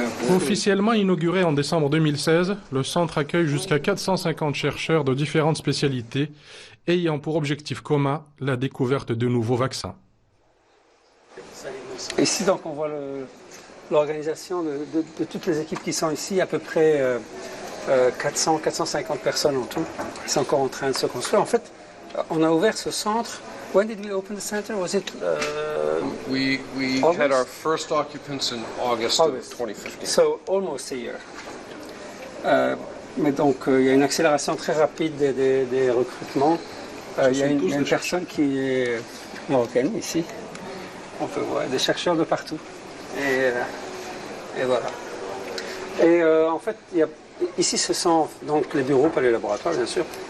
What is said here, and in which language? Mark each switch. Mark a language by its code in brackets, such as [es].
[fr] Officiellement inauguré en décembre 2016, le centre accueille jusqu'à 450 chercheurs de différentes spécialités, ayant pour objectif commun la découverte de nouveaux vaccins. Ici, donc, on voit l'organisation de toutes les équipes qui sont ici, à peu près 400-450 personnes en tout. C'est encore en train de se construire. En fait, on a ouvert ce centre. [en] When did we open the center? Was it we had our first occupants in August of 2015. So almost a year. [fr] Mais donc, il y a une accélération très rapide des recrutements. Il y a une personne qui est marocaine ici. On peut voir des chercheurs de partout. Et voilà. Et en fait, ici, ce sont donc les bureaux, pas les laboratoires, bien sûr.